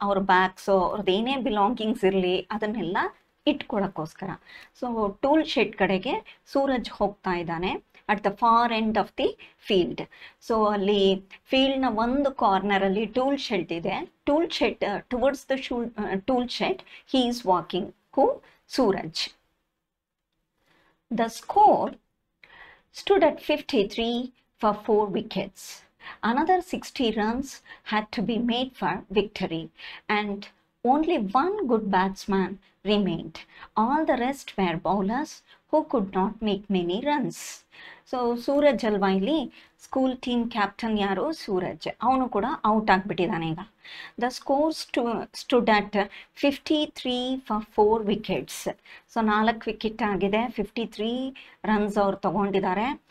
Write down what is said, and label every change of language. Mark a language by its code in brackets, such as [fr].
[kn] ಅವ್ರ ಬ್ಯಾಗ್ಸು, ಅವ್ರದ್ದು ಏನೇ ಬಿಲಾಂಗಿಂಗ್ಸ್ ಇರಲಿ ಅದನ್ನೆಲ್ಲ ಇಟ್ಕೊಳ್ಳೋಕ್ಕೋಸ್ಕರ. ಸೊ ಟೂಲ್ ಶೆಡ್ ಕಡೆಗೆ ಸೂರಜ್ ಹೋಗ್ತಾ ಇದ್ದಾನೆ [en] At the far end of the field. [kn] So ಅಲ್ಲಿ ಫೀಲ್ಡ್ನ ಒಂದು ಕಾರ್ನರಲ್ಲಿ ಟೂಲ್ ಶೆಡ್ ಇದೆ. [en] Tool shed towards the tool shed he is walking. Who? Suraj. The score stood at 53 for 4 wickets. Another 60 runs had to be made for victory, and only one good batsman remained. All the rest were bowlers who could not make many runs. [kn] So Suraj ಅಲ್ವಾ ಇಲ್ಲಿ school team captain ಯಾರು? ಸೂರಜ್. ಅವನು ಕೂಡ out ಆಗಿಬಿಟ್ಟಿದ್ದಾನೆ ಈಗ. [en] The score stood at 53 for 4 wickets. [kn] So 4 wicket ಆಗಿದೆ. 53 runs ಅವ್ರು ತಗೊಂಡಿದ್ದಾರೆ.